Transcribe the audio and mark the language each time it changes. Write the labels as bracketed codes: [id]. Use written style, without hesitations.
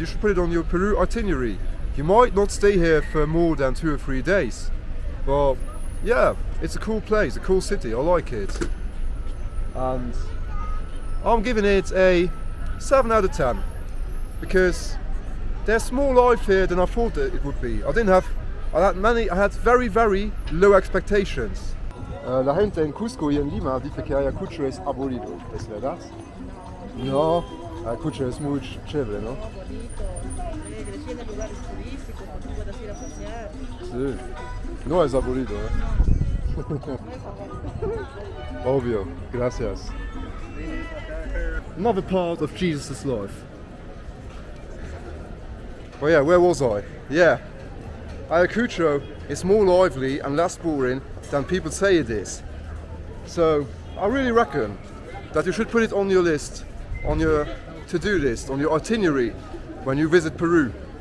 [en] You should put it on your Peru itinerary. You might not stay here for more than 2 or 3 days, but yeah, it's a cool place, a cool city, I like it. And I'm giving it a 7 out of 10, because there's more life here than I thought that it would be. I had very, very low expectations. [es] La gente en Cusco y en Lima dice que Ayacucho es aburrido, ¿es verdad? No, Ayacucho es muy chévere, ¿no? Tiene lugares turísticos donde puedas ir a pasear. Sí, no es aburrido, Obvio, gracias. [en] Another part of Jesus' life. Well, yeah, where was I? Yeah, Ayacucho is more lively and less boring than people say it is. So I really reckon that you should put it on your list, on your to-do list, on your itinerary when you visit Peru.